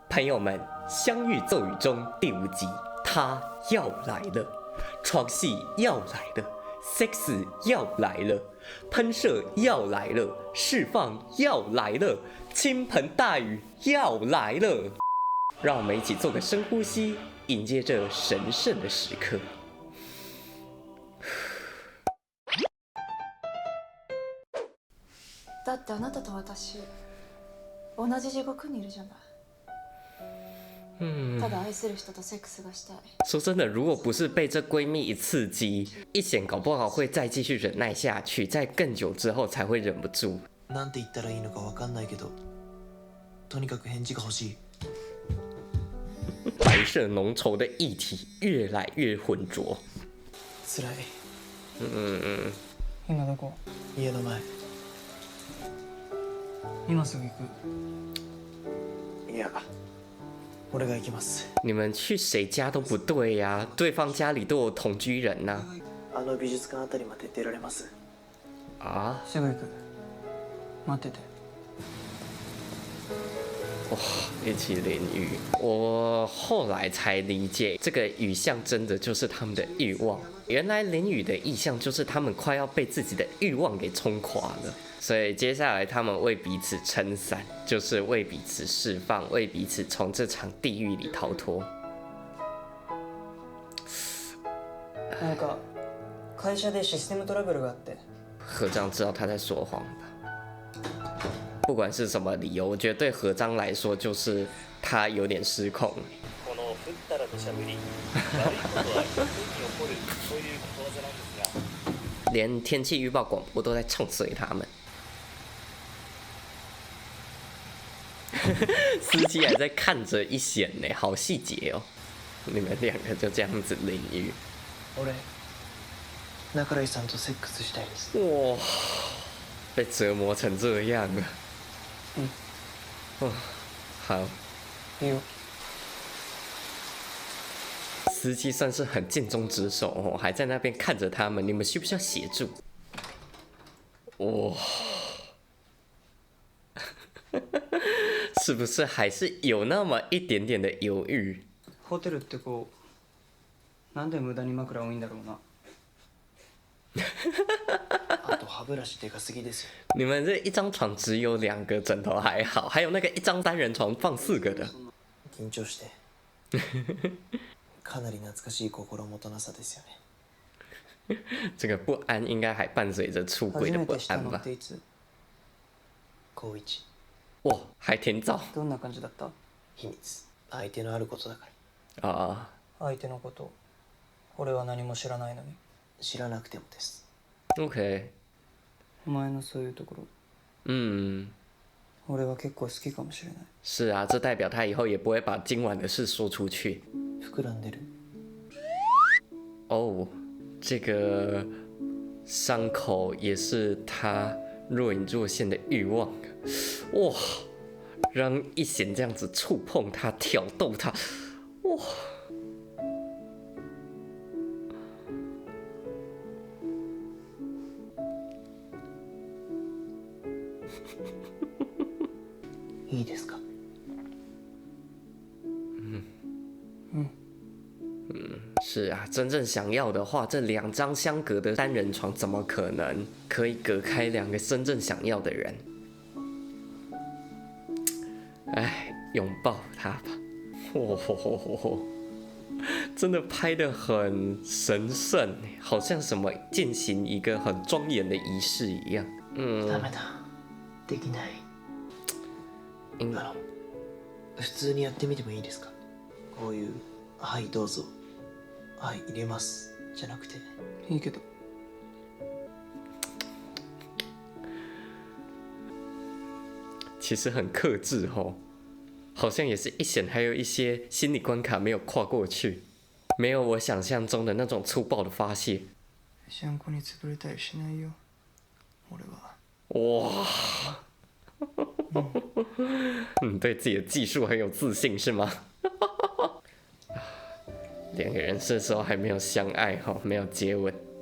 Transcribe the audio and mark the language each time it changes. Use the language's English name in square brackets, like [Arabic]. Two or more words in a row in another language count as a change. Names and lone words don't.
[Chinese] 朋友们，《相遇咒语》中第5集，他要来了，床戏要来了 ，sex 要来了，喷射要来了，释放要来了，倾盆大雨要来了。让我们一起做个深呼吸，迎接这神圣的时刻。 [Japanese] だってあなたと私同じ地獄にいるじゃない。ただ愛する人とセックスがしたい。 [Chinese] 说真的，如果不是被这闺蜜一刺激，一显搞不好会再继续忍耐下去，在更久之后才会忍不住。 [Japanese] なんて言ったらいいのかわかんないけど、とにかく返事が欲しい。 [Chinese] 白色浓稠的液体越来越浑浊。 [Japanese] 辛い。今どこ？家の前。今すぐ行く。いや、俺が行きます。 [Chinese] 你们去谁家都不对呀、对方家里都有同居人呐、 [Japanese] あの美術館あたりまで出られます？ [Chinese] 啊。 [Japanese] すぐ行く。待ってて。 [Chinese] 哇，一起淋雨。我后来才理解，这个雨象真的就是他们的欲望。原来淋雨的意象就是他们快要被自己的欲望给冲垮了。所以接下来他们为彼此撑伞，就是为彼此释放，为彼此从这场地狱里逃脱。 [Japanese] なんか会社でシステムトラブルがあって。 [Chinese] 何章知道他在说谎吧？不管是什么理由，我觉得对何章来说就是他有点失控。 [Japanese] このふったらとしゃべり、悪いことは人に起こる、そういうことわざなんですが。 [Chinese] 连天气预报广播都在唱衰他们。司机还在看着一显呢，好细节哦。你们两个就这样子淋雨。 [Japanese] 俺、中井さんとセックスしたいです。 [Chinese] 哇，被折磨成这样了。哦，好。 [Japanese] いいよ。 [Chinese] 司机算是很尽忠职守哦，还在那边看着他们。你们需不需要协助？哇，是不是还是有那么一点点的犹豫？ [Japanese] ホテルってこう、なんで無駄に枕多いんだろうな。あと歯ブラシでかすぎですよ。 [Chinese] 你们这一张床只有2个枕头还好，还有那个一张单人床放4个的。 [Japanese] 緊張して。かなり懐かしい心もとなさですよね。 [Chinese] 这个不安应该还伴随着出轨的不 [Japanese] 初めてした [Chinese] 安吧 [Japanese] のって？いつ？高一。 [Chinese] 哇，还挺早 [Japanese] どんな感じだった？秘密。相手のあることだから。 [Chinese] 啊。 [Japanese] 相手のこと、俺は何も知らないのに。知らなくてもです。 OK，お前のそういうところ、俺は結構好きかもしれない。 [Chinese] 是啊，这代表他以后也不会把今晚的事说出去。 [Japanese] 膨らんでる。 [Chinese] 哦，这个伤口也是他若隐若现的欲望。哇，让一贤这样子触碰他、挑逗他，哇！ [Japanese] いいですか？ [Chinese] 是啊，真正想要的话，这2张相隔的单人床怎么可能可以隔开2个真正想要的人？哎，拥抱他吧！真的拍得很神圣，好像什么进行一个很庄严的仪式一样。 [Japanese] ダメだ。できない。普通にやってみてもいいですか？こういう「はいどうぞ」「はい入れます」じゃなくて。いいけど。 [Chinese] 其实很克制哦，好像也是一显还有一些心理关卡没有跨过去，没有我想象中的那种粗暴的发泄。 [Japanese] シャンコに潰れたりしないよ。俺は。 [Chinese] 哇，你对自己的技术很有自信是吗？2个人这时候还没有相爱哈，没有接吻。